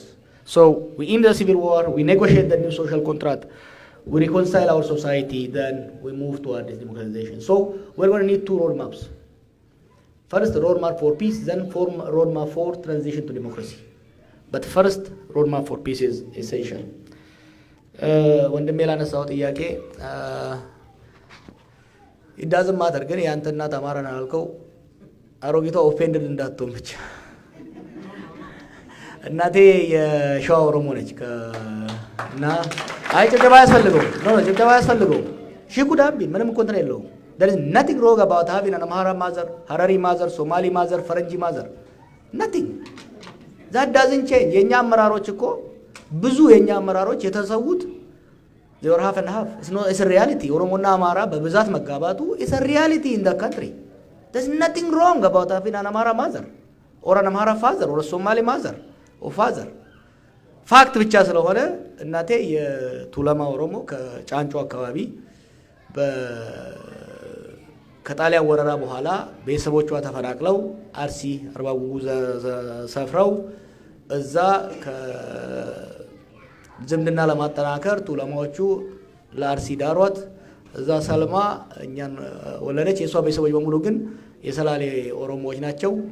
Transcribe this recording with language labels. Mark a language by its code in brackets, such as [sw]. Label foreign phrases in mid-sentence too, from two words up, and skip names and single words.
[en] So we end the civil war, we negotiate the new social contract, we reconcile our society, then we move toward this democratization. So we're going to need 2 roadmaps. First, a roadmap for peace, then roadmap for transition to democracy. But first, roadmap for peace is essential. [am] ወንድሜ ላነሳው ጥያቄ [en] it doesn't matter [am] ግን ያንተ እናት አማራ ነው ያልከው አሮጊቷ ኦፌንድድ እንዳትሆን ብቻ። እናቴ የሸዋ ኦሮሞ ነች እና አይ ጭብጨባ ያስፈልገው [en] she could have been [am] ምንም እንትን የለውም። [en] there is nothing wrong about having an Amhara mother, Harari mother, Somali mother, ፈረንጂ mother, nothing. that doesn't change. [am] የኛ አመራሮች እኮ ብዙ የኛ አመራሮች የተሰውት [en] they were half and half. It's a reality. [am] ኦሮሞና አማራ በብዛት መጋባቱ [en] is a reality in the country. There's nothing wrong about having an Amhara mother or an Amhara father or a Somali mother or father. [am] ፋክት ብቻ ስለሆነ እናቴ የቱለማ ኦሮሞ ከጫንጮ አካባቢ ከጣሊያን ወረራ በኋላ ቤተሰቦቿ ተፈናቅለው አርሲ አርባጉጉ ሰፍረው እዛ ከዝምድና ለማጠናከር ቱለማዎቹ ለአርሲ ዳሯት እዛ ሰልማ እኛን ወለደች። የሷ ቤተሰቦች በሙሉ ግን የሰላሌ ኦሮሞዎች ናቸው፣